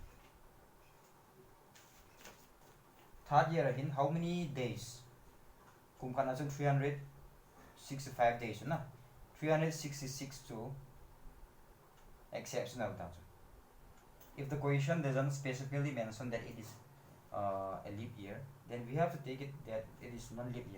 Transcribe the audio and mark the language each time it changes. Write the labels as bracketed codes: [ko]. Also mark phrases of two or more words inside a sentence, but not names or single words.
[en] third year again how many days [lus] kum khana chung [en] 365 days na 366 to exceptional ta. If the question doesn't specifically mention that it is a leap year, then we have to take it that it is non-leap year.